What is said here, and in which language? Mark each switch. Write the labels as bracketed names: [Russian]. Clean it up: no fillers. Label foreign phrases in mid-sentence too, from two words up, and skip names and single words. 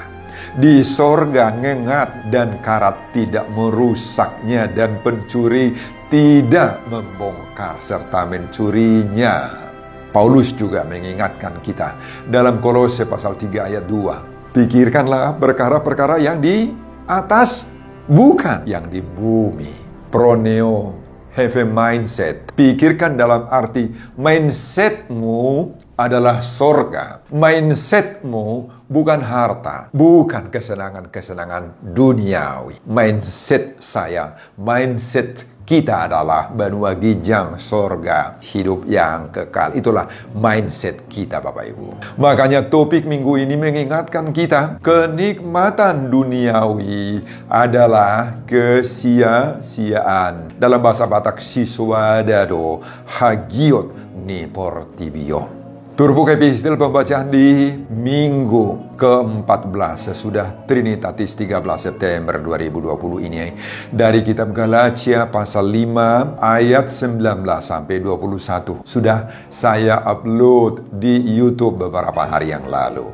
[Indonesian] Di sorga ngengat dan karat tidak merusaknya, dan pencuri tidak membongkar serta mencurinya. Paulus juga mengingatkan kita dalam Kolose pasal 3 ayat 2, pikirkanlah perkara-perkara yang di atas, bukan yang di bumi. Proneo, [English] have a mindset. [Indonesian] Pikirkan dalam arti mindsetmu adalah sorga. Mindsetmu bukan harta, bukan kesenangan-kesenangan duniawi. Mindset saya, mindset kita adalah [Batak Toba] Banua Gijang [Indonesian] sorga, hidup yang kekal. Itulah mindset kita Bapak Ibu. Makanya topik minggu ini mengingatkan kita, kenikmatan duniawi adalah kesia-siaan. Dalam bahasa Batak, [Batak Toba] siswadado hagiot ni portibio. [Indonesian] Turbo Epistel pembacaan di minggu ke-14 sesudah Trinitatis 13 September 2020 ini dari kitab Galatia pasal 5 ayat 19 sampai 21 sudah saya upload di YouTube beberapa hari yang lalu.